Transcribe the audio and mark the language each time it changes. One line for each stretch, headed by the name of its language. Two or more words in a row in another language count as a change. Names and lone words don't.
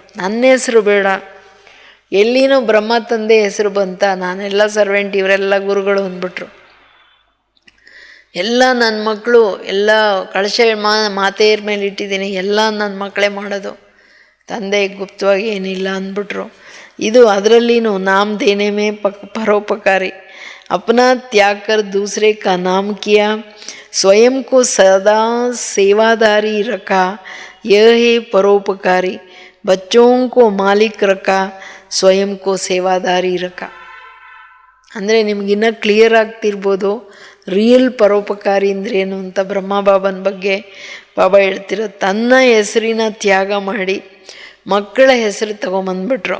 Kannada: ನನ್ನ ಹೆಸರು ಬೇಡ, ಎಲ್ಲಿನೂ ಬ್ರಹ್ಮ ತಂದೆ ಹೆಸರು ಬಂತ, ನಾನೆಲ್ಲ ಸರ್ವೆಂಟ್, ಇವರೆಲ್ಲ ಗುರುಗಳು ಅಂದ್ಬಿಟ್ರು. ಎಲ್ಲ ನನ್ನ ಮಕ್ಕಳು, ಎಲ್ಲ ಕಳಶ ಮಾತೆಯರ ಮೇಲೆ ಇಟ್ಟಿದ್ದೀನಿ, ಎಲ್ಲ ನನ್ನ ಮಕ್ಕಳೇ ಮಾಡೋದು, ತಂದೆ ಗುಪ್ತವಾಗಿ ಏನಿಲ್ಲ ಅಂದ್ಬಿಟ್ರು. ಇದು ಅದರಲ್ಲಿನೂ
Hindi: नाम देने में परोपकारी. अपना त्याग कर दूसरे का नाम किया, स्वयं को सदा सेवादारी रखा, यह है परोपकारी. बच्चों को मालिक रखा, स्वयं को सेवादारी रखा.
Kannada: ಅಂದರೆ ನಿಮಗಿನ್ನ ಕ್ಲಿಯರ್ ಆಗ್ತಿರ್ಬೋದು ರಿಯಲ್ ಪರೋಪಕಾರಿ ಅಂದ್ರೇನು ಅಂತ. ಬ್ರಹ್ಮ ಬಾಬನ ಬಗ್ಗೆ ಬಾಬಾ ಹೇಳ್ತಿರೋ, ತನ್ನ ಹೆಸರಿನ ತ್ಯಾಗ ಮಾಡಿ ಮಕ್ಕಳ ಹೆಸರು ತಗೊಂಬಂದ್ಬಿಟ್ರು.